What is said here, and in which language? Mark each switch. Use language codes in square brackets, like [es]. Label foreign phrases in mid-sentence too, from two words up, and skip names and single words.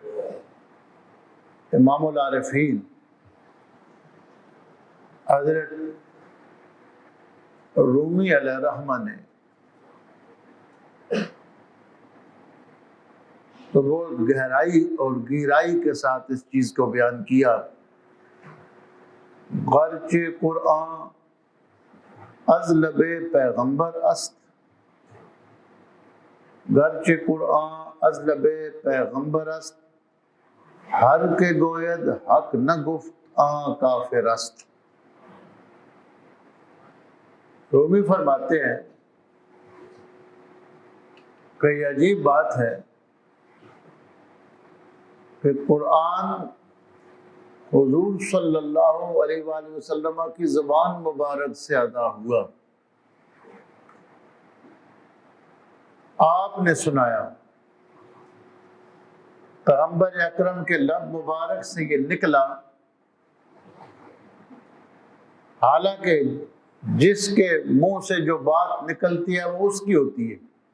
[ur] امام العارفین حضرت رومی علیہ الرحمہ نے تو وہ گہرائی اور گہرائی کے ساتھ اس چیز کو بیان کیا، [fa] غرچ قرآن از لب پیغمبر است، گرچ قرآن از لب پیغمبر است، ہر کے گوید حق نہ گفت آن کافر است۔ [ur] رومی فرماتے ہیں کہ یہ عجیب بات ہے کہ قرآن حضور صلی اللہ علیہ وآلہ وسلم کی زبان مبارک سے ادا ہوا، آپ نے سنایا، پیغمبر اکرم کے لب مبارک سے یہ نکلا، حالانکہ جس کے منہ سے جو بات نکلتی ہے وہ اس کی ہوتی ہے۔